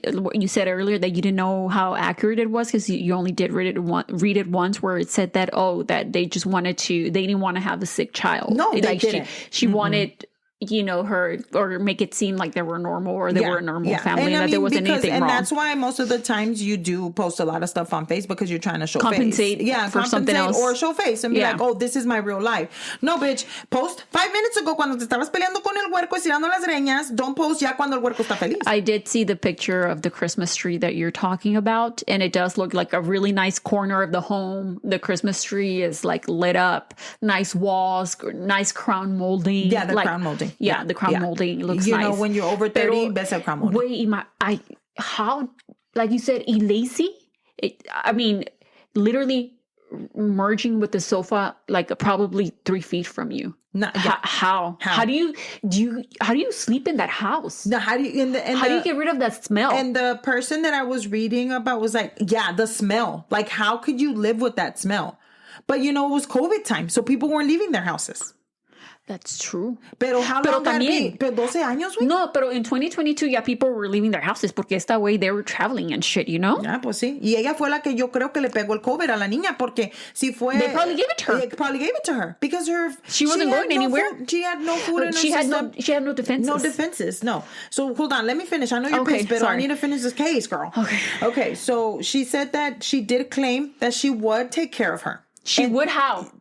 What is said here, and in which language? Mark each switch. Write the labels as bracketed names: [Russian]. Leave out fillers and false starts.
[English] What you said earlier that you didn't know how accurate it was because you only did read it once where it said that, that they just they didn't want to have a sick child. No, they like didn't. She wanted, her, or make it seem like they were normal or they were a normal family and that there wasn't anything wrong. And that's why most of the times you do post a lot of stuff on Facebook because you're trying to show compensate face. Yeah, for something else. Or show face and be like, oh, this is my real life. [Spanish] No, bitch, post 5 minutes ago cuando te estabas peleando con el huerco y estirando las greñas. Don't post ya cuando el huerco está feliz. [English] I did see the picture of the Christmas tree that you're talking about, and it does look like a really nice corner of the home. The Christmas tree is like lit up, nice walls, nice crown molding. Yeah, the crown molding. Yeah, the crown molding looks nice. You know, when you're over 30, best have crown molding. Wait, how, like you said, Lacey, I mean, literally merging with the sofa, like probably 3 feet from you. How do you sleep in that house? No, how do you get rid of that smell? And the person that I was reading about was like, the smell. Like, how could you live with that smell? But it was COVID time, so people weren't leaving their houses. That's true. Pero how long [Spanish] también, pero 12 años, güey? [English] No, pero in 2022 people were leaving their houses porque esta way they were traveling and shit, [Spanish] Ya, pues sí. Y ella fue la que yo creo que le pegó el COVID a la niña porque si fue... [English] They probably gave it to her. They probably gave it to her because she wasn't going anywhere. She had no food in her system. She had no defenses. No defenses, no. So hold on, let me finish. I know you're pissed, but I need to finish this case, girl. Okay, so she said that she did claim that she would take care of her. She would how?